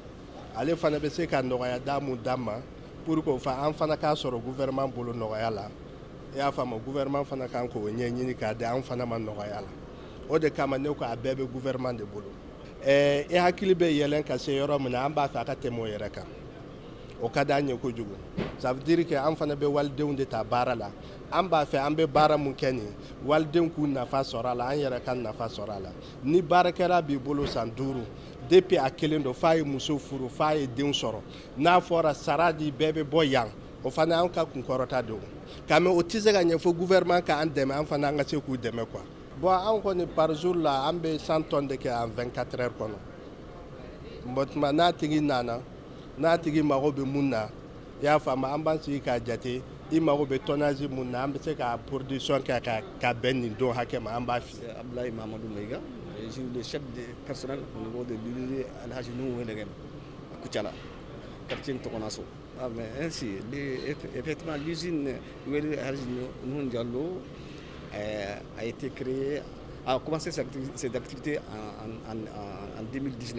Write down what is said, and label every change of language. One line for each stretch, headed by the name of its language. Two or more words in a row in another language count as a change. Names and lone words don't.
Bambara: Ale fana bɛ se ka nɔgɔya da mun d'an ma
French: pour que
Bambara: an fana k'a sɔrɔ gouvernement bolo nɔgɔya la. I y'a faamu gouvernement fana kan k'o ɲɛɲini k'a di an fana ma nɔgɔya la. O de kama ne ko a bɛɛ bɛ gouvernement de bolo. I hakili bɛ yɛlɛn ka se yɔrɔ min na an b'a fɛ a ka tɛmɛ o yɛrɛ kan. O ka d'an ye kojugu.
French: Ça veut dire que
Bambara: an fana bɛ walidenw de ta baara la. An b'a fɛ an bɛ baara mun kɛ nin walidenw k'u nafa sɔrɔ a la an yɛrɛ ka nafa sɔrɔ a la. Ni baarakɛla b'i bolo san 5 depuis a kelen don f'a ye muso furu f'a ye denw sɔrɔ n'a fɔra sara di bɛɛ bɛ bɔ yan o fana an ka kunkɔrɔta de o. Ka mɛ o tɛ se ka ɲɛ fo gouvernement ka an dɛmɛ an fana an ka se k'u dɛmɛ quoi. Bon an kɔni
French: par jour
Bambara: la an bɛ 100
French: tonnes de
Bambara: kɛ
French: en 24 heures
Bambara: kɔnɔ. Bon tuma n'a tigi nana n'a tigi mago bɛ mun na i y'a faamu an b'an sigi k'a jate i mago bɛ tonnage mun na an bɛ se ka production kɛ ka bɛn nin don hakɛ ma an b'a fiyɛ.
French: Abdoulaye Mamadou Meiga, je suis le chef de personnel au niveau de l'usine Alhaji Nu Wolegem à Koutiala, quartier Ntokonasso. Ah, mais ainsi, effectivement, l'usine Alhaji Nu Diallo a été créée, a commencé ses activités en 2019.